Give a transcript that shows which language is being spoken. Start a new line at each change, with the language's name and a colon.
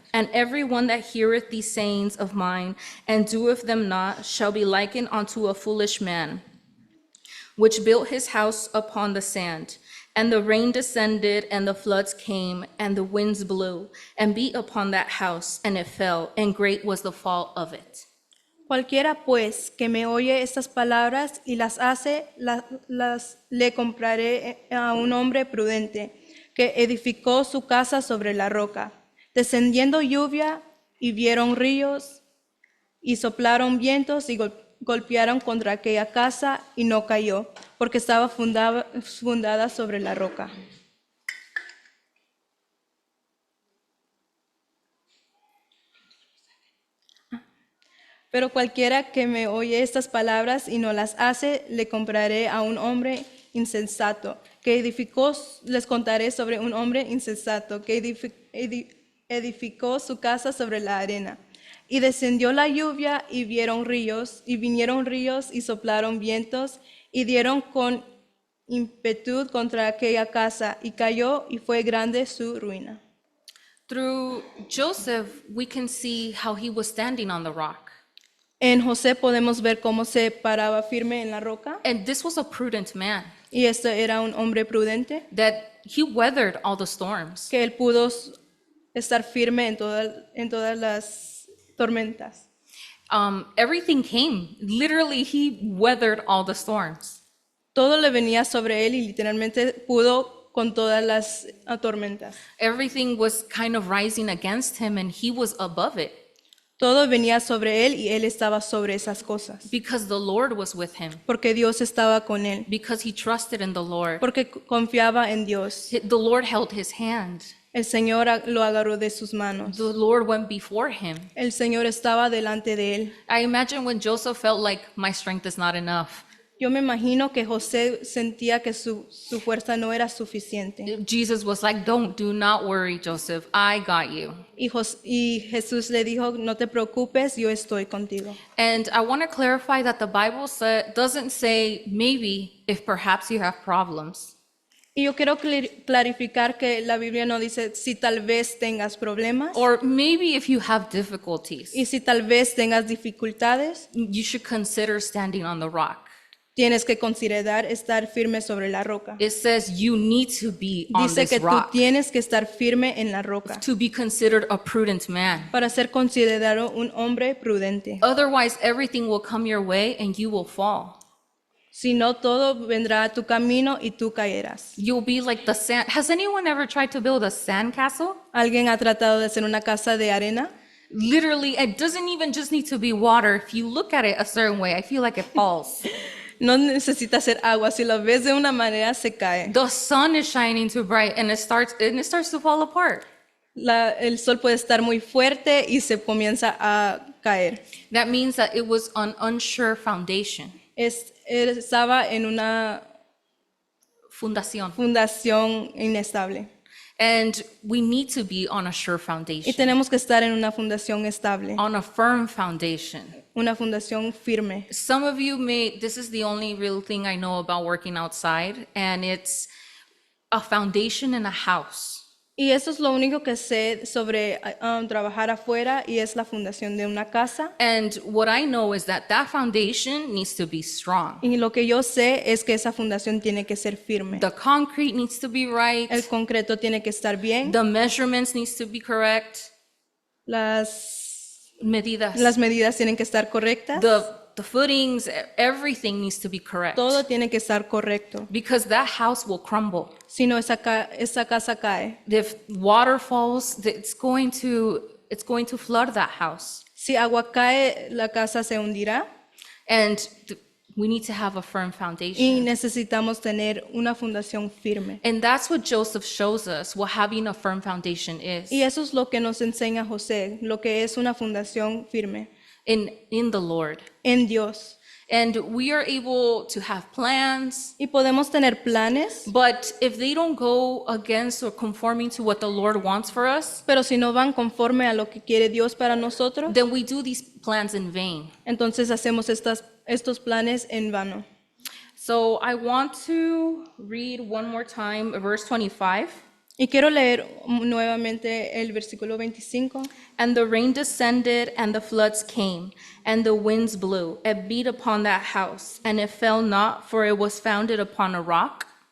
English: And every one that heareth these sayings of mine, and doeth them not, shall be likened unto a foolish man, which built his house upon the sand. And the rain descended, and the floods came, and the winds blew, and beat upon that house, and it fell, and great was the fall of it.
Spanish: Cualquiera pues que me oye estas palabras y las hace, le compararé a un hombre prudente que edificó su casa sobre la roca. Descendiendo lluvia y vieron ríos y soplaron vientos y golpearon contra aquella casa y no cayó, porque estaba fundada sobre la roca. Pero cualquiera que me oye estas palabras y no las hace, le compararé a un hombre insensato, que edificó, les contaré sobre un hombre insensato, que edificó su casa sobre la arena. Y descendió la lluvia y vieron ríos, y vinieron ríos y soplaron vientos, y dieron con ímpetu contra aquella casa, y cayó y fue grande su ruina.
English: Through Joseph, we can see how he was standing on the rock.
Spanish: En José podemos ver cómo se paraba firme en la roca,
English: And this was a prudent man,
Spanish: y este era un hombre prudente,
English: that he weathered all the storms.
Spanish: que él pudo estar firme en todas las tormentas.
English: Everything came. Literally, he weathered all the storms.
Spanish: Todo le venía sobre él y literalmente pudo con todas las tormentas.
English: Everything was kind of rising against him, and he was above it
Spanish: Todo venía sobre él y él estaba sobre esas cosas,
English: because the Lord was with him,
Spanish: porque Dios estaba con él,
English: because he trusted in the Lord.
Spanish: porque confiaba en Dios.
English: The Lord held his hand.
Spanish: El Señor lo agarró de sus manos.
English: The Lord went before him.
Spanish: El Señor estaba delante de él.
English: I imagine when Joseph felt like my strength is not enough.
Spanish: Yo me imagino que José sentía que su fuerza no era suficiente.
English: Jesus was like, do not worry, Joseph. I got you.
Spanish: Y Jesús le dijo, no te preocupes, yo estoy contigo.
English: And I want to clarify that the Bible doesn't say maybe if perhaps you have problems.
Spanish: Y yo quiero clarificar que la Biblia no dice si tal vez tengas problemas
English: Or maybe if you have difficulties,
Spanish: y si tal vez tengas dificultades,
English: you should consider standing on the rock.
Spanish: tienes que considerar estar firme sobre la roca.
English: It says you need to be on
Spanish: Dice
English: this
Spanish: que tú
English: rock
Spanish: tienes que estar firme en la roca
English: to be considered a prudent man.
Spanish: para ser considerado un hombre prudente.
English: Otherwise, everything will come your way and you will fall.
Spanish: Si no, todo vendrá a tu camino y tú caerás.
English: You'll be like the sand. Has anyone ever tried to build a sand castle?
Spanish: ¿Alguien ha tratado de hacer una casa de arena?
English: Literally, it doesn't even just need to be water. If you look at it a certain way, I feel like it falls.
Spanish: No necesita hacer agua, si lo ves de una manera se cae.
English: The sun is shining too bright and it starts to fall apart.
Spanish: El sol puede estar muy fuerte y se comienza a caer.
English: That means that it was an unsure foundation.
Spanish: Estaba en una Fundación. fundación inestable.
English: And we need to be on a sure
Spanish: Y
English: foundation,
Spanish: tenemos que estar en una fundación estable,
English: on a firm foundation.
Spanish: una fundación firme.
English: Some of you this is the only real thing I know about working outside, and it's a foundation in a house.
Spanish: Y eso es lo único que sé sobre trabajar afuera y es la fundación de una casa.
English: And what I know is that foundation needs to be strong.
Spanish: Y lo que yo sé es que esa fundación tiene que ser firme.
English: The concrete needs to be right.
Spanish: El concreto tiene que estar bien.
English: The measurements needs to be correct.
Spanish: Las Medidas. medidas tienen que estar correctas.
English: The footings, everything needs to be correct.
Spanish: Todo tiene que estar correcto.
English: Because that house will crumble.
Spanish: Si no, esa casa cae.
English: If water falls, it's going to flood that house.
Spanish: Si agua cae, la casa se hundirá.
English: And we need to have a firm
Spanish: Y
English: foundation.
Spanish: necesitamos tener una fundación firme.
English: And that's what Joseph shows us, what having a firm foundation is
Spanish: Y eso es lo que nos enseña José, lo que es una fundación firme
English: in the Lord.
Spanish: en Dios.
English: And we are able to have plans,
Spanish: Y podemos tener planes,
English: but if they don't go against or conforming to what the Lord wants for us,
Spanish: pero si no van conforme a lo que quiere Dios para nosotros,
English: then we do these plans in vain.
Spanish: entonces hacemos estos planes en vano.
English: So I want to read one more time verse 25.
Spanish: Y quiero leer nuevamente el versículo 25.
English: And the rain descended, and the floods came, and the winds blew, and beat upon that house, and it fell not, for it was founded upon a rock.